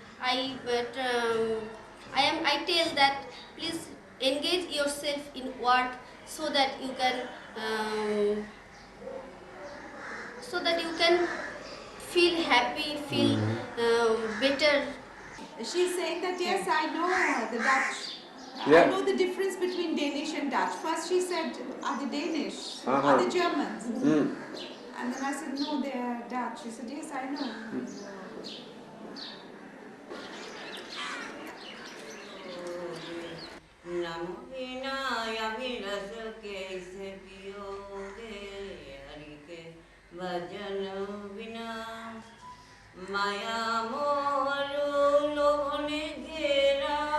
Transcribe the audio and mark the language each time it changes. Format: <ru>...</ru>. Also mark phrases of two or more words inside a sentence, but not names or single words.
<en>I tell that please engage yourself in work so that you can feel happy, feel better. She's saying that yes, I know the Dutch. Yeah. I know the difference between Danish and Dutch. First she said, are they Danish? Uh-huh. Are they Germans? And then I said, no, they're Dutch. She said, yes, I know.</en> <hi>नम बिना अभिलष कैसे पियोगे हरि के भजन बिना माया मोह लोभ ने घेरा</hi>